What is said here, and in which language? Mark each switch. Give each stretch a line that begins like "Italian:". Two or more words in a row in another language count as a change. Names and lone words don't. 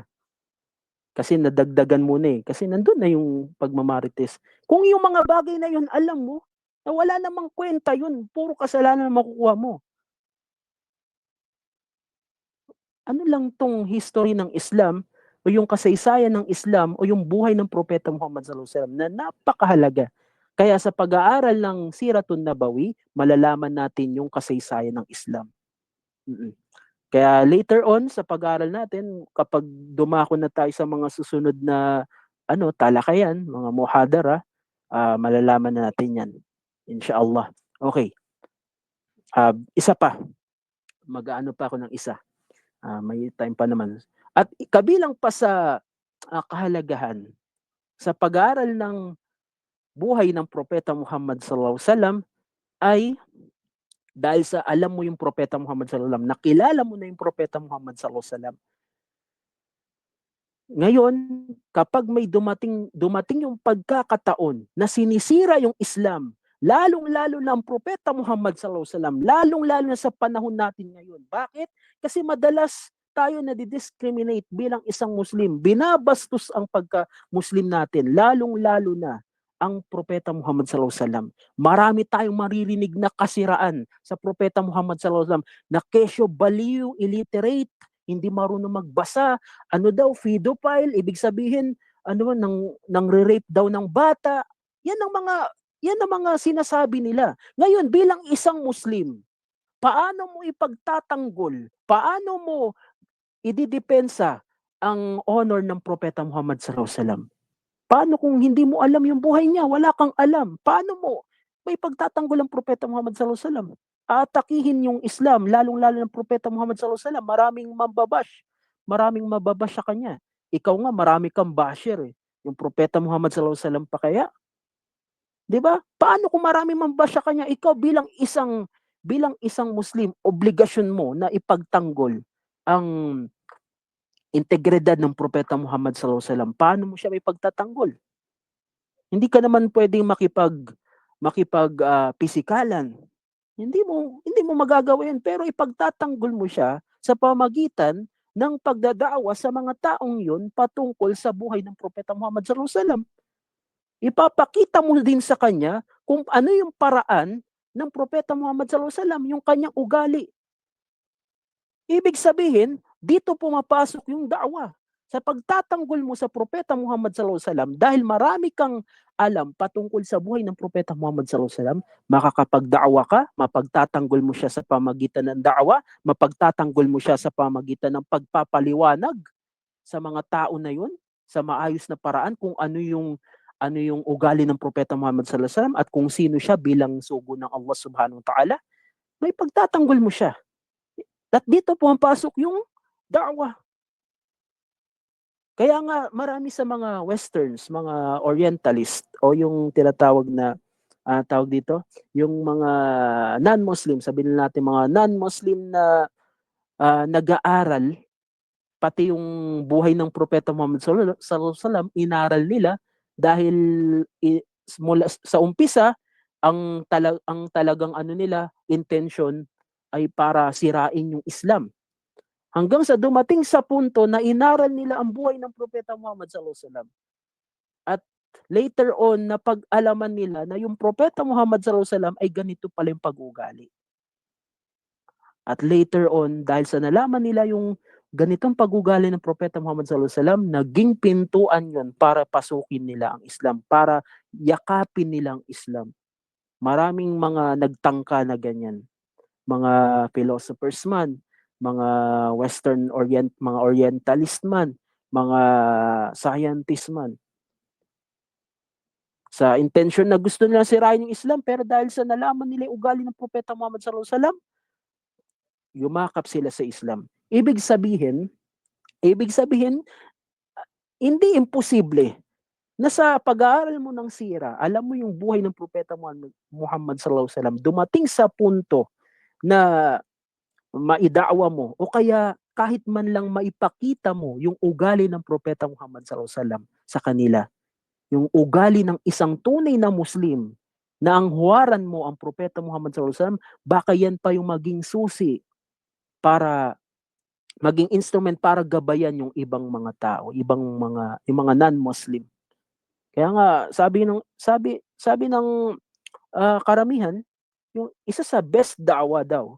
Filipino: Kasi nadagdagan mo na eh. Kasi nandun na yung pagmamarites. Kung yung mga bagay na yun, alam mo, na wala namang kwenta yun. Puro kasalanan na makukuha mo. Ano lang tong history ng Islam o yung kasaysayan ng Islam o yung buhay ng Propeta Muhammad
Arabic: صلى الله عليه وسلم
Filipino: na napakahalaga. Kaya sa pag-aaral ng Siratun Nabawi, malalaman natin yung kasaysayan ng Islam. Mm-mm. Kaya
English: later on
Filipino: sa pag-aaral natin, kapag dumako na tayo sa mga susunod na talakayan, mga muhadara, malalaman na natin yan. Inshallah. Okay. Isa pa. Mag-aano pa ako ng isa. May time pa naman. At kabilang pa sa kahalagahan sa pag-aaral ng buhay ng Propeta Muhammad
Arabic: صلى الله عليه وسلم
Filipino: ay dahil sa alam mo yung Propeta Muhammad
Arabic: صلى الله عليه وسلم,
Filipino: nakilala mo na yung Propeta Muhammad
Arabic: صلى الله عليه وسلم.
Filipino: Ngayon, kapag may dumating yung pagkakataon na sinisira yung Islam, lalong-lalo na ang Propeta Muhammad
Arabic: صلى الله عليه وسلم,
Filipino: lalong-lalo na sa panahon natin ngayon. Bakit? Kasi madalas tayo na-discriminate bilang isang Muslim. Binabastos ang pagka-Muslim natin, lalong-lalo na ang Propeta Muhammad
Arabic: صلى الله عليه وسلم.
Filipino: Marami tayong maririnig na kasiraan sa Propeta Muhammad
Arabic: صلى الله عليه وسلم
Filipino: na kesyo, baliw, illiterate, hindi marunong magbasa, pedophile, ibig sabihin, nang re-rape daw ng bata. Yan ang mga sinasabi nila. Ngayon, bilang isang Muslim, paano mo ipagtatanggol, paano mo ididepensa ang honor ng Propeta Muhammad
Arabic: صلى الله عليه وسلم?
Filipino: Paano kung hindi mo alam yung buhay niya, wala kang alam? Paano mo may pagtatanggol ang Propeta Muhammad
Arabic: صلى الله عليه وسلم?
Filipino: Atakihin yung Islam, lalong-lalo ng Propeta Muhammad
Arabic: صلى الله عليه وسلم,
Filipino: maraming mababash sa kanya. Ikaw nga, marami kang basher eh. Yung Propeta Muhammad
Arabic: صلى الله عليه وسلم
Filipino: pa kaya? 'Di ba? Paano kung marami mambash sa kanya? Ikaw bilang isang Muslim, obligasyon mo na ipagtanggol ang integridad ng Propeta Muhammad
Arabic: صلى الله عليه وسلم,
Filipino: paano mo siya may pagtatanggol? Hindi ka naman pwedeng pisikalan. Hindi mo magagawa yun, pero ipagtatanggol mo siya sa pamagitan ng pagdadaawa sa mga taong yun patungkol sa buhay ng Propeta Muhammad
Arabic: صلى الله عليه وسلم.
Filipino: Ipapakita mo din sa kanya kung ano yung paraan ng Propeta Muhammad
Arabic: صلى الله عليه وسلم,
Filipino: yung kanyang ugali. Ibig sabihin, dito pumapasok yung da'wa. Sa pagtatanggol mo sa Propeta Muhammad
Arabic: صلى الله عليه وسلم,
Filipino: dahil marami kang alam patungkol sa buhay ng Propeta Muhammad
Arabic: صلى الله عليه وسلم,
Filipino: makakapagda'wa ka, mapagtatanggol mo siya sa pamagitan ng da'wa, mapagtatanggol mo siya sa pamagitan ng pagpapaliwanag sa mga tao na yun, sa maayos na paraan kung ano yung ugali ng Propeta Muhammad
Arabic: صلى الله عليه وسلم
Filipino: at kung sino siya bilang sugo ng
Arabic: الله سبحانه وتعالى,
Filipino: may pagtatanggol mo siya. At dito pumapasok yung da'wa. Kaya nga marami sa mga westerns, mga orientalist o yung tinatawag na tawag dito, yung mga non-Muslim, sabihin natin mga non-Muslim na nag-aaral pati yung buhay ng Propeta Muhammad
Arabic: صلى الله عليه وسلم,
Filipino: inaral nila dahil mula sa umpisa ang talagang ano nila intention ay para sirain yung Islam. Hanggang sa dumating sa punto na inaral nila ang buhay ng Propeta Muhammad
Arabic: صلى الله عليه وسلم.
Filipino: At
English: later on
Filipino: na pag-alaman nila na yung Propeta Muhammad
Arabic: صلى الله عليه وسلم
Filipino: ay ganito pala yung pag-uugali. At
English: later on,
Filipino: dahil sa nalaman nila yung ganitong pag-ugali ng Propeta Muhammad
Arabic: صلى الله عليه وسلم,
Filipino: naging pintuan yun para pasukin nila ang Islam, para yakapin nila ang Islam. Maraming mga nagtangka na ganyan. Mga philosophers man, mga mga orientalist man, mga scientist man. Sa intention na gusto nila sirain yung Islam, pero dahil sa nalaman nila yung ugali ng Propeta Muhammad
Arabic: صلى الله عليه وسلم,
Filipino: yumakap sila sa Islam. Ibig sabihin, hindi imposible na sa pag-aaral mo ng sira, alam mo yung buhay ng Propeta Muhammad
Arabic: صلى الله عليه وسلم,
Filipino: dumating sa punto na maida'wa mo o kaya kahit man lang maipakita mo yung ugali ng Propeta Muhammad
Arabic: صلى الله عليه وسلم
Filipino: sa kanila. Yung ugali ng isang tunay na Muslim na ang huwaran mo ang Propeta Muhammad
Arabic: صلى الله عليه وسلم,
Filipino: baka yan pa yung maging susi para maging instrument para gabayan yung ibang mga tao, yung mga non-Muslim. Kaya nga sabi ng karamihan, yung isa sa best da'wa daw.